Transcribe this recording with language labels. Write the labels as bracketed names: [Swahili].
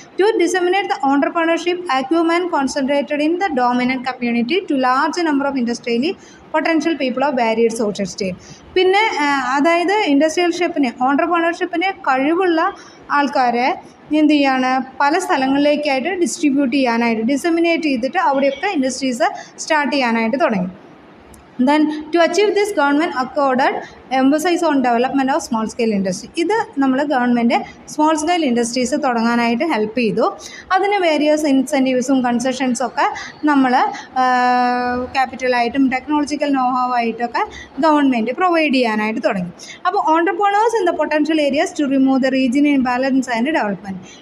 [English] To disseminate the entrepreneurship acumen concentrated in the dominant community to large number of industrially potential people of varied social state. [Malayalam] പിന്നെ അതായത് ഇൻഡസ്ട്രിയൽഷിപ്പിന്, ഓണ്ടർപ്രണർഷിപ്പിന് കഴിവുള്ള ആൾക്കാരെ എന്ത് ചെയ്യാണ്, പല സ്ഥലങ്ങളിലേക്കായിട്ട് ഡിസ്ട്രിബ്യൂട്ട് ചെയ്യാനായിട്ട്, ഡിസമിനേറ്റ് ചെയ്തിട്ട് അവിടെയൊക്കെ ഇൻഡസ്ട്രീസ് സ്റ്റാർട്ട് ചെയ്യാനായിട്ട് തുടങ്ങി. [English] Then to achieve this, government accorded emphasis on development of small scale industry. [Malayalam] ഇത് നമ്മൾ government small scale industries തുടങ്ങാനായിട്ട് help ചെയ്തു. അതിന് വേരിയസ് ഇൻസെൻറ്റീവ്സും കൺസെഷൻസൊക്കെ നമ്മൾ ക്യാപിറ്റലായിട്ടും ടെക്നോളജിക്കൽ നോഹാവായിട്ടൊക്കെ ഗവൺമെൻറ് പ്രൊവൈഡ് ചെയ്യാനായിട്ട് തുടങ്ങി. [English] അപ്പോൾ entrepreneurs in the potential areas to remove the region imbalance and development.